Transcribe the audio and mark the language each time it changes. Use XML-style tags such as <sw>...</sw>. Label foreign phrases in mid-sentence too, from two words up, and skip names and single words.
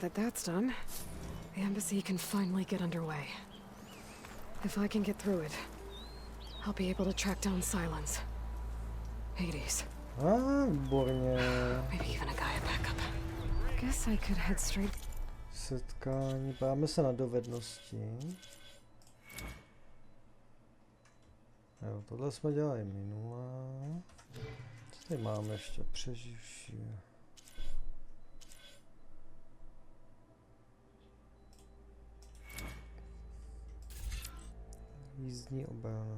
<en>that that's done, the embassy can finally get underway. If I can get through it, I'll be able to track down Silence, Hades,</en> <cs>Výborně.</cs> <en>maybe even a Gaia backup. Guess I could head straight.</en> <cs>Setkání. Páme se na dovednosti. Jo, tohle jsme dělali minule. Co tady máme ještě? Přeživší. Jízdní obrana.</cs>